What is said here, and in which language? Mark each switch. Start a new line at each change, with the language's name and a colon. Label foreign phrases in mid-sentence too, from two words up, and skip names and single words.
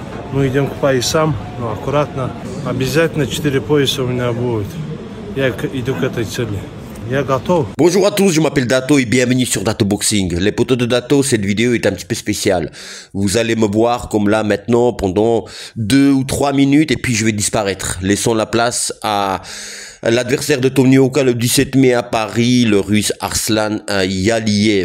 Russian: Мы идем к поясам, но аккуратно. Обязательно 4 пояса у меня будет. Я иду к этой цели. Я готов.
French: Bonjour à tous, je m'appelle Dato et bienvenue sur Dato Boxing. Les potos de Dato, cette vidéo est un petit peu spéciale. Vous allez me voir comme là maintenant pendant 2 ou 3 minutes et puis je vais disparaître. Laissons la place à l'adversaire de Tony Yoka le 17 mai à Paris, le russe Arslan Yaliev.